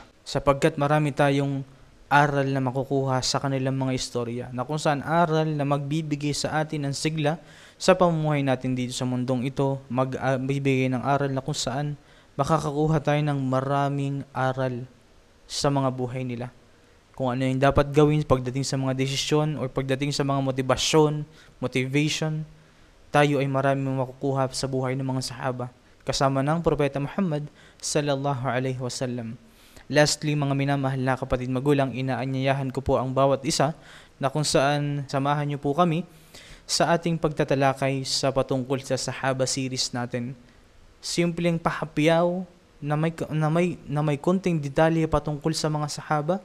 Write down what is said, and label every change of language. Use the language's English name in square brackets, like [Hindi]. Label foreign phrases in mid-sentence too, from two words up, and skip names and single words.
[Filipino] Sapagkat marami tayong aral na makukuha sa kanilang mga istorya, na kung saan aral na magbibigay sa atin ng sigla sa pamumuhay natin dito sa mundong ito, magbibigay ng aral na kung saan makakakuha tayo ng maraming aral sa mga buhay nila. Kung ano yung dapat gawin pagdating sa mga desisyon o pagdating sa mga motivation, tayo ay maraming makukuha sa buhay ng mga sahaba kasama ng Propeta Muhammad [Arabic] صلى الله عليه وسلم. [Filipino] Lastly, mga minamahal na kapatid magulang, inaanyayahan ko po ang bawat isa na kung saan samahan niyo po kami sa ating pagtatalakay sa patungkol sa Sahaba series natin. Simpleng pahapyaw na may konting detalye patungkol sa mga Sahaba.